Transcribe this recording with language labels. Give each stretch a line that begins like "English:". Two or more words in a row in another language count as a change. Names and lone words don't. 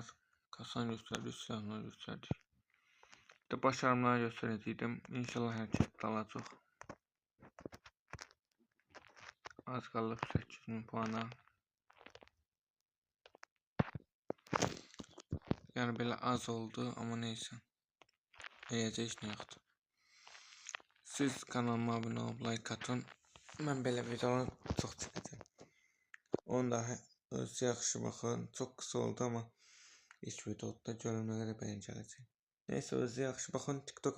Turkish: Kasan gösterdi, silahlar gösterdi. De başarımlar göstereceğim. İnşallah her şey kalacak. Az kaldı 800.000 puana. Yani böyle az oldu ama neyse.
Azerbaijani: Eyəcə heç nə yoxdur. Siz kanalıma abunə olub like atın. Mən belə videolar çox çəkəcəm. Onu da öz yaxşı baxın. Çox qısa oldu ama ilk videoda görün nə qədər bəyən gələcək. Neyse özü yaxşı baxın.